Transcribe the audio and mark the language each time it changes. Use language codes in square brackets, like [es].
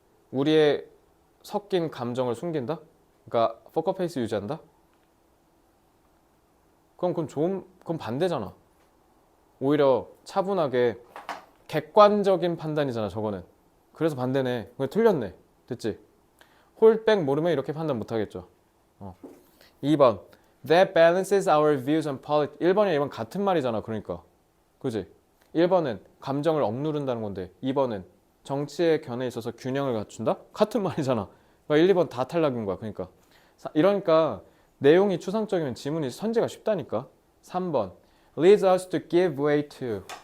[ko] 우리의 섞인 감정을 숨긴다? 그러니까 포커페이스 유지한다? 그건 반대잖아. 오히려 차분하게 객관적인 판단이잖아 저거는. 그래서 반대네. 그거 틀렸네. 됐지? 홀백 모르면 이렇게 판단 못하겠죠. [en] 2번 That balances our views on politics. [ko] 1번이랑 2번 같은 말이잖아. 그러니까 그지? 1번은 감정을 억누른다는 건데 2번은 정치의 견해에 있어서 균형을 갖춘다? 같은 말이잖아. 그러니까 1, 2번 다 탈락인 거야. 그러니까 이러니까 내용이 추상적이면 지문이 선제가 쉽다니까. [en] 3번 leads us to give way to.